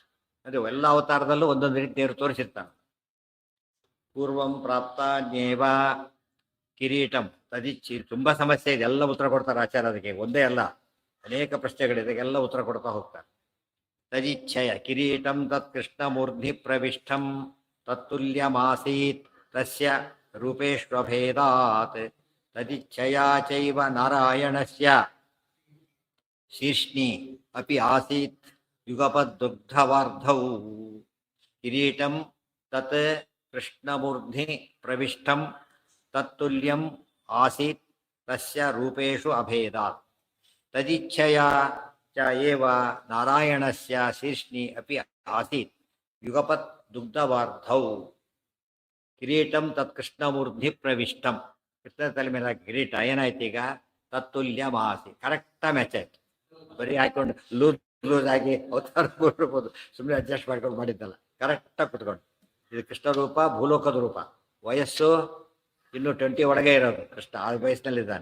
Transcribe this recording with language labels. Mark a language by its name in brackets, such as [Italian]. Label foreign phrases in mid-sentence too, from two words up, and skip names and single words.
[Kannada] ಅದು ಎಲ್ಲ ಅವತಾರದಲ್ಲೂ ಒಂದೊಂದು ರೀತಿ ದೇವರು ತೋರಿಸಿರ್ತಾನೆ. [Sanskrit] ಪೂರ್ವಂ ಪ್ರಾಪ್ತ ಜ್ಞೇವ ಕಿರೀಟಂ ತದಿಚ್ಚಿ. [Kannada] ತುಂಬಾ ಸಮಸ್ಯೆ ಇದೆ, ಎಲ್ಲ ಉತ್ತರ ಕೊಡ್ತಾರೆ ಆಚಾರ್ಯ. ಅದಕ್ಕೆ ಒಂದೇ ಅಲ್ಲ, ಅನೇಕ ಪ್ರಶ್ನೆಗಳಿದೆ, ಎಲ್ಲ ಉತ್ತರ ಕೊಡ್ತಾ ಹೋಗ್ತಾರೆ. [Sanskrit] ತದಿಚ್ಛಯ ಕಿರೀಟಂ ತತ್ ಕೃಷ್ಣಮೂರ್ಧಿ ಪ್ರವಿಷ್ಟಂ ತತ್ತುಲ್ಯಮಾಸೀತ್ ತಸ್ಯ ರೂಪೇಶ್ವಭೇದಾತ್ ತದಿಚ್ಛಯಾ ಚೈವ ನಾರಾಯಣಸ್ಯ ಶೀರ್ಷ್ಣಿ ಅಪಿ ಆಸೀತ್ ಯುಗಪದ್ದುಗ್ಧವಾರ್ಧೌ. ಕಿರೀಟಂ ತತ್ ಕೃಷ್ಣಮೂರ್ಧಿ ಪ್ರವಿಷ್ಟಂ ತತ್ತುಲ್ಯಂ ಆಸೀತ್ ತಸ್ಯ ರೂಪೇಷು ಅಭೇದಾತ್ ತದಿಚ್ಛಯಾ ಚ ಏವ ನಾರಾಯಣಸ್ಯ ಶೀರ್ಷ್ಣಿ ಅಪಿ ಆಸೀತ್ ಯುಗಪತ್ ದುಗ್ಧವಾರ್ಧೌ. ಕಿರೀಟಂ ತತ್ ಕೃಷ್ಣಮೂರ್ಧಿ ಪ್ರವಿಷ್ಟಂ. [Kannada] ಕೃಷ್ಣ ತಲೆ ಮೇಲೆ ಕಿರೀಟ ಏನಾಯ್ತು ಈಗ? [Sanskrit] ತತ್ತುಲ್ಯ ಮಾಸಿ. [Kannada] ಕರೆಕ್ಟಾಗಿ ಮ್ಯಾಚ್ ಆಯ್ತು. ಬರೀ ಹಾಕೊಂಡು ಲೂಸ್ ಆಗಿ ಅವತಾರ ಕೊಡ್ಬೋದು, ಸುಮ್ಮನೆ ಅಡ್ಜಸ್ಟ್ ಮಾಡ್ಕೊಂಡು ಮಾಡಿದ್ದಲ್ಲ. ಕರೆಕ್ಟಾಗಿ ಕುತ್ಕೊಂಡು ಇದು ಕೃಷ್ಣ ರೂಪ, ಭೂಲೋಕದ ರೂಪ. ವಯಸ್ಸು ಇನ್ನು 20 ಒಳಗೆ ಇರೋದು ಕೃಷ್ಣ, ಆ ವಯಸ್ಸಿನಲ್ಲಿದ್ದಾನೆ.